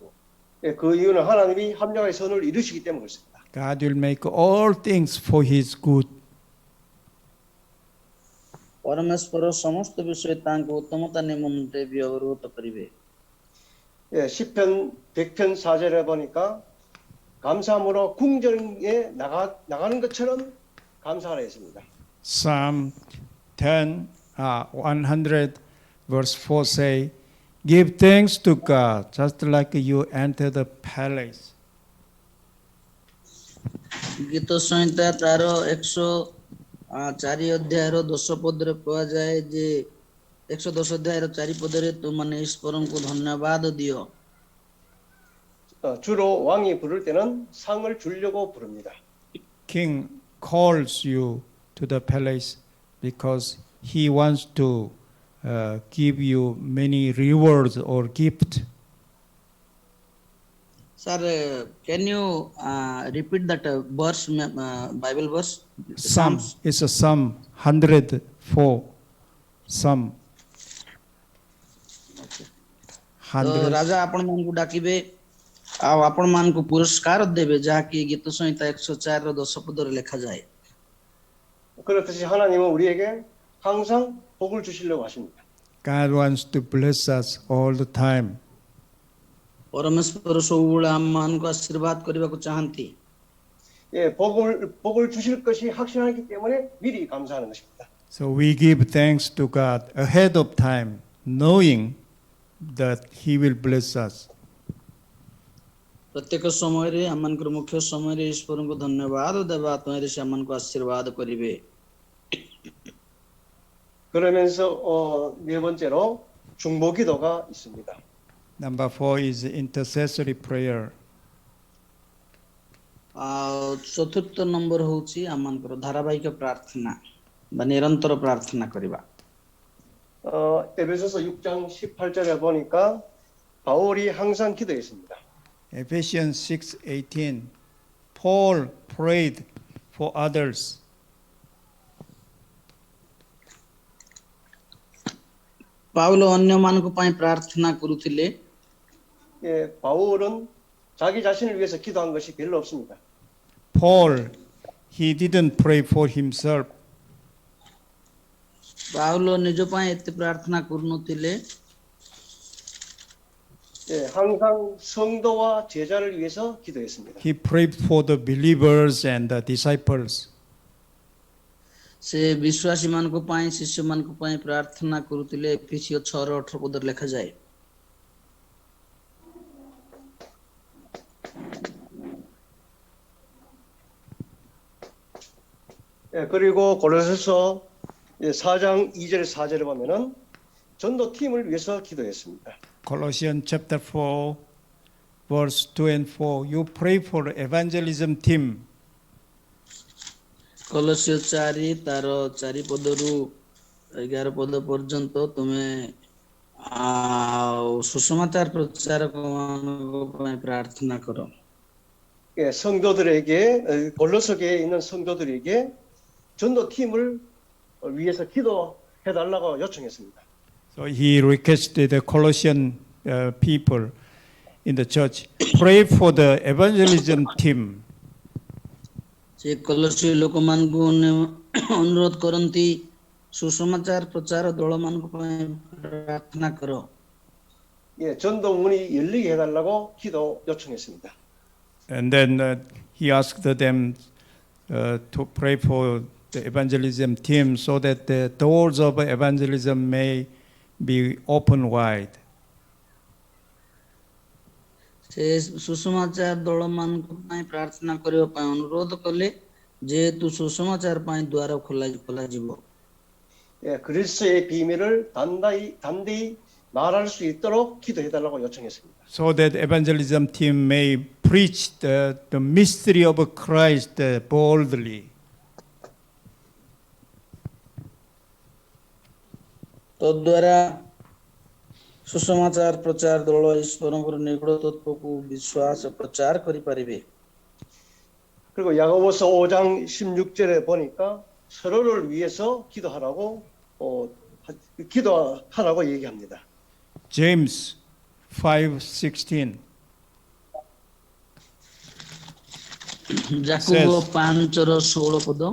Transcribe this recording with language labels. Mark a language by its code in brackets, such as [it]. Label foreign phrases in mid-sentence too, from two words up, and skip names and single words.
[ko] 그 이유는 하나님이 합력의 선을 이루시기 때문에 그렇습니다. [en] God will make all things for His good. [or] ପରମେଶ୍ୱର ସମସ୍ତ ବିଷୟ ତାଙ୍କ ଉତ୍ତମତା ନିମନ୍ତେ ବ୍ୟବହୃତ କରିବେ। [ko] 시편 100편 4절에 보니까 감사함으로 궁전에 나가는 것처럼 감사하라 했습니다. [en] Psalm 100 verse 4 say, give thanks to God just like you enter the palace. [or] ଗୀତ ସଂହିତା ତାର 104 ଅଧ୍ୟାୟର 10 ପଦରେ କୁହାଯାଏ ଯେ 110 ଅଧ୍ୟାୟର 4 ପଦରେ ତୁମମାନେ ଈଶ୍ୱରଙ୍କୁ ଧନ୍ୟବାଦ ଦିଅ। [ko] 주로 왕이 부를 때는 상을 주려고 부릅니다. [en] King calls you to the palace because he wants to give you many rewards or gift. Sir, can you repeat that verse, Bible verse? Psalm, it's a Psalm 104. Psalm 100. [or] ରାଜା ଆପଣ ମାନଙ୍କୁ ଡାକିବେ ଆଉ ଆପଣ ମାନଙ୍କୁ ପୁରସ୍କାର ଦେବେ ଯାହାକି ଗୀତ ସଂହିତା 104ର 10 ପଦରେ ଲେଖାଯାଏ। [ko] 그렇듯이 하나님은 우리에게 항상 복을 주시려고 하십니다. [en] God wants to bless us all the time. [or] ପରମେଶ୍ୱର ସବୁବେଳେ ଆମ ମାନଙ୍କୁ ଆଶୀର୍ବାଦ କରିବାକୁ ଚାହାନ୍ତି। [ko] 복을 주실 것이 확신하기 때문에 미리 감사하는 것입니다. [en] So we give thanks to God ahead of time, knowing that He will bless us. [or] ପ୍ରତ୍ୟେକ ସମୟରେ ଆମମାନଙ୍କର ମୁଖ୍ୟ ସମୟରେ ଈଶ୍ୱରଙ୍କୁ ଧନ୍ୟବାଦ ଦେବା ତହିଁରେ ସେ ଆମମାନଙ୍କୁ ଆଶୀର୍ବାଦ କରିବେ। [ko] 그러면서 네 번째로 중보기도가 있습니다. [en] Number 4 is intercessory prayer. [or] ଆଉ ଚତୁର୍ଥ ନମ୍ବର ହେଉଛି ଆମମାନଙ୍କର ଧାରାବାହିକ ପ୍ରାର୍ଥନା ବା ନିରନ୍ତର ପ୍ରାର୍ଥନା କରିବା। [ko] 에베소서 6장 18절에 보니까 바울이 항상 기도했습니다. [en] Ephesians 6:18. Paul prayed for others. [or] ପାଉଲ ଅନ୍ୟମାନଙ୍କ ପାଇଁ ପ୍ରାର୍ଥନା କରୁଥିଲେ। [ko] 바울은 자기 자신을 위해서 기도한 것이 별로 없습니다. [en] Paul, he didn't pray for himself. [or] ପାଉଲ ନିଜ ପାଇଁ ଏତେ ପ୍ରାର୍ଥନା କରୁନଥିଲେ। [ko] 항상 성도와 제자를 위해서 기도했습니다. [en] He prayed for the believers and the disciples. [or] ସେ ବିଶ୍ୱାସୀମାନଙ୍କ ପାଇଁ ଶିଷ୍ୟମାନଙ୍କ ପାଇଁ ପ୍ରାର୍ଥନା କରୁଥିଲେ। ଏଫେସୀୟ 6:18 ପଦରେ ଲେଖାଯାଏ। [ko] 그리고 고린도서 4장 2절 4절에 보면은 전도팀을 위해서 기도했습니다. [en] Colossians chapter 4 verse 2 and 4. You pray for evangelism team. [or] କଲୋସିୟ 4 ତାର 4 ପଦରୁ 11 ପଦ ପର୍ଯ୍ୟନ୍ତ ତୁମେ ସୁସମାଚାର ପ୍ରଚାରକମାନଙ୍କ ପାଇଁ ପ୍ରାର୍ଥନା କର। [ko] 성도들에게 골로새에 있는 성도들에게 전도팀을 위해서 기도해 달라고 요청했습니다. [en] So he requested the Colossian people in the church pray for the evangelism team. [or] ସେ କଲୋସିୟ ଲୋକମାନଙ୍କୁ ଅନୁରୋଧ କରନ୍ତି ସୁସମାଚାର ପ୍ରଚାର ଦଳମାନଙ୍କ ପାଇଁ ପ୍ରାର୍ଥନା କର। [ko] 전도문이 열리게 해달라고 기도 요청했습니다. [en] And then he asked them to pray for the evangelism team so that the doors of evangelism may be open wide. [or] ସେ ସୁସମାଚାର ଦଳମାନଙ୍କ ପାଇଁ ପ୍ରାର୍ଥନା କରିବା ପାଇଁ ଅନୁରୋଧ କଲେ ଯେହେତୁ ସୁସମାଚାର ପାଇଁ ଦ୍ୱାର ଖୋଲାଯିବ। [ko] 예, 그리스도의 비밀을 담대히 말할 수 있도록 기도해달라고 요청했습니다. [en] So that evangelism team may preach the mystery of Christ boldly. [or] ତଦ୍ୱାରା ସୁସମାଚାର ପ୍ରଚାର ଦଳ ଈଶ୍ୱରଙ୍କର ନିଗୂଢ଼ ତତ୍ତ୍ୱକୁ ବିଶ୍ୱାସ ପ୍ରଚାର କରିପାରିବେ। [ko] 그리고 야고보서 5장 16절에 보니까 서로를 위해서 기도하라고 얘기합니다. [en] James 5:16 [or] ଯାକୋବ 5:16 ପଦ